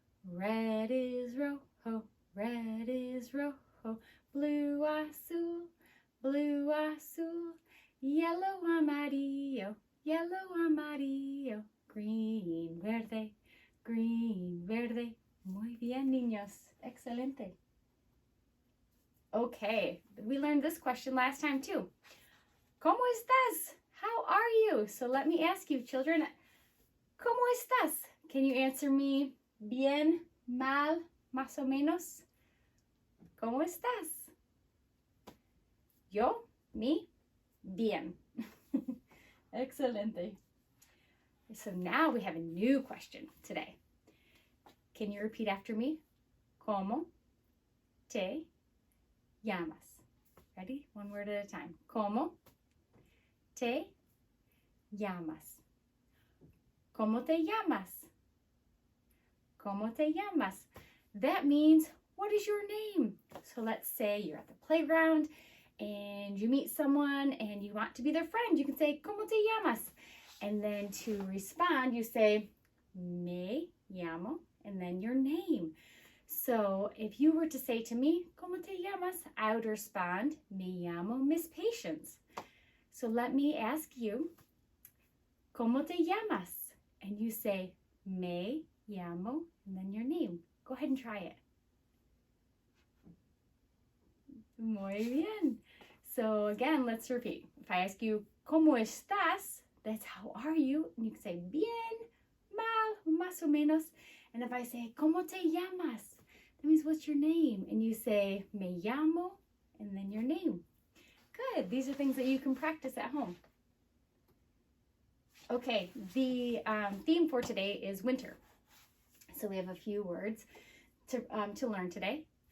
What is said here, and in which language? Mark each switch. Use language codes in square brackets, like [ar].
[en] Red is rojo, red is rojo, blue, azul, blue, azul, yellow, amarillo, yellow, amarillo, green, verde, green, verde. [es] Muy bien, niños. Excelente. [en] Okay, we learned this question last time too. [es] ¿Cómo estás? [en] How are you? So let me ask you, children, [es] ¿cómo estás? [en] Can you answer me [es] bien, mal, más o menos? ¿Cómo estás? Yo, me, bien. Excelente. [en] So now we have a new question today. Can you repeat after me? [es] ¿Cómo te llamas? [en] Ready? One word at a time. [es] ¿Cómo te llamas? ¿Cómo te llamas? ¿Cómo te llamas? [en] That means, what is your name? So let's say you're at the playground and you meet someone and you want to be their friend. You can say, [es] ¿Cómo te llamas? [en] And then to respond, you say, [es] me llamo, [en] and then your name. So if you were to say to me, [es] ¿Cómo te llamas? [en] I would respond, [es] me llamo [en] Miss Patience. So let me ask you, [es] ¿Cómo te llamas? [en] And you say, [es] me llamo, [en] and then your name. Go ahead and try it. [es] Muy bien. [en] So again, let's repeat. If I ask you, [es] ¿Cómo estás? [en] That's how are you? And you can say, [es] bien, mal, más o menos. [en] And if I say, [es] ¿Cómo te llamas? [en] That means, what's your name? And you say, [es] me llamo, [en] and then your name. Good. These are things that you can practice at home. Okay, the theme for today is winter. So we have a few words to learn today.